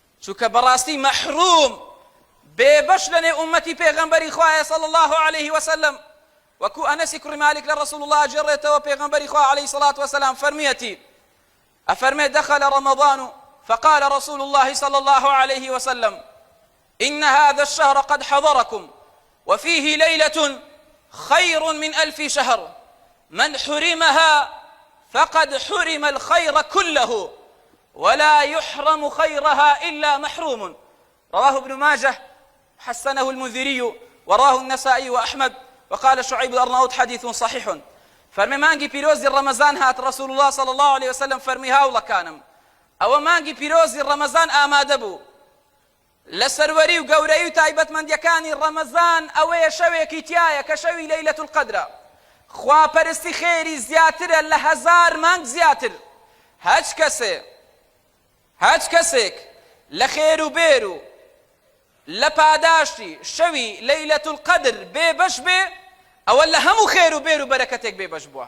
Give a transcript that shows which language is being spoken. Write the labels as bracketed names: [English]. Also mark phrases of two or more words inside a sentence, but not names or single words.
[Central Kurdish] چونکە بەڕاستی مەحروم بێبەش لەنێ ئومەتی پێغەمبەری خوایە [Arabic] صلی الله عليه وسلم. [Central Kurdish] وەکو ئەنەسی کوڕی مالک لە ڕەسوڵ الله ئەجێڕێتەوە پێغەمبەری خوا [Arabic] عليه الصلاة والسلام فەرمیەتی أفرمي دخل رمضان فقال رسول الله صلى الله عليه وسلم إن هذا الشهر قد حضركم وفيه ليلة خير من 1000 شهر من حرمها فقد حرم الخير كله ولا يحرم خيرها إلا محروم. رواه ابن ماجه حسنه المنذري وراه النسائي وأحمد وقال شعيب الأرناؤوط حديث صحيح. [Central Kurdish] فرمي مانگی پیرۆزی ڕەمەزان هات [Arabic] رسول الله صلى الله عليه وسلم [Central Kurdish] فەرمی هاوڵەکانم ئەوە مانگی پیرۆزی ڕەمەزان ئامادە بوو لە سەروەری و گەورەی و تایبەتمەندیەکانی ڕەمەزان ئەوەیە شەوێکی تایە کە شەوی لەیلەت القەدرە خواپەرستی خێری زیاترە لە 1000 مانگ زیاتر. هەچ کەسێک لە خێر و بێر و لە پاداشتی شەوی لەیلەت القەدر بێبەش بێ ئەوە لە هەموو خێر و بێر و بەرەکەتێک بێبەش بووە.